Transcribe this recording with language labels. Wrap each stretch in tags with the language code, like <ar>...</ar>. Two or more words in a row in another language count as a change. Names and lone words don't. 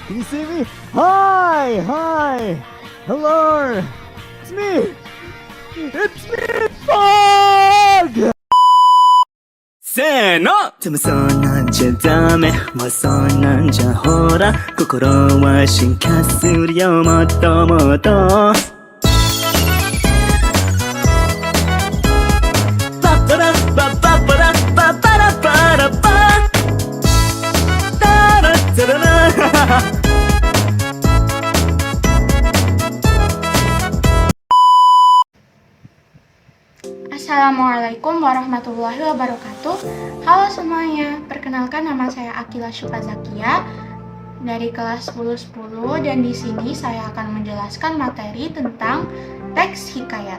<en>Can you see me? Hi! Hi! Hello! It's me! It's me! Fog!</en> <ja>せーのでもそんなんじゃダメもうそんなんじゃほら心は進化するよもっともっとパッパラッパッパッパラッパッパラッパラッパタラッタララ</ja> <ar>السلام عليكم ورحمة الله وبركاته.</ar> <id>Halo semuanya, perkenalkan nama saya Akila Syufazakia dari kelas 1010 dan di sini saya akan menjelaskan materi tentang teks hikayat.</id>